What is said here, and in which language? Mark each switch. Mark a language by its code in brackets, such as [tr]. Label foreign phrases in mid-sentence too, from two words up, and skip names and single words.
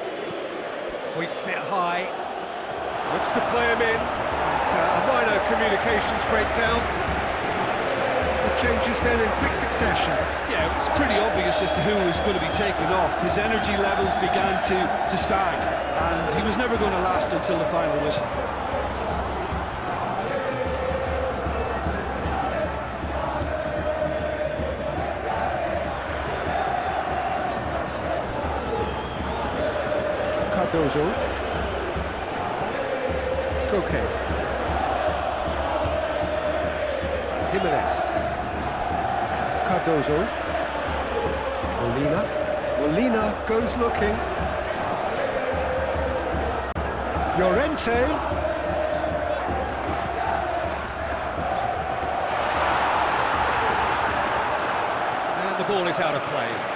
[en] Hoists it high. Looks to play him in. It's a minor communications breakdown. The changes then in quick succession. Yeah, it was pretty obvious as to who was going to be taken off. His energy levels began to sag, and he was never going to last until the final whistle. Cardozo. Koke. Jimenez. Cardozo. Molina. Molina goes looking. Llorente. And the ball is out of play.